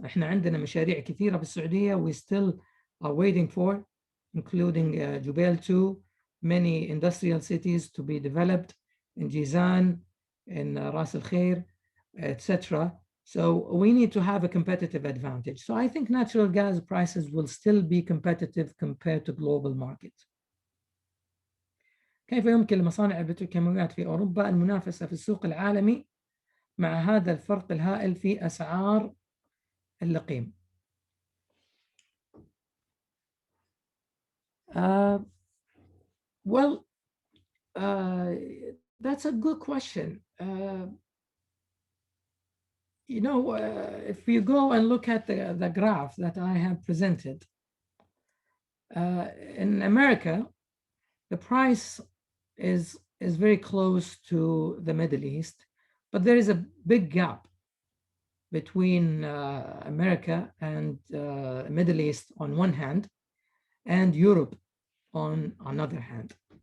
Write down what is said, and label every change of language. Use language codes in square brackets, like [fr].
[ar] احنا عندنا مشاريع كثيرة في السعودية [en] we still are waiting for, including Jubail 2, many industrial cities to be developed in Jizan, in Ras Al Khair, etc. So we need to have a competitive advantage. So I think natural gas prices will still be competitive compared to global market. [ar] كيف يمكن لمصانع البتروكيماويات في أوروبا المنافسة في السوق العالمي مع هذا الفرق الهائل في أسعار اللقيم؟ [en] Well, that's a good question. You know, if you go and look at the graph that I have presented, in America, the price is very close to the Middle East, but there is a big gap between America and Middle East on one hand, and Europe on another hand.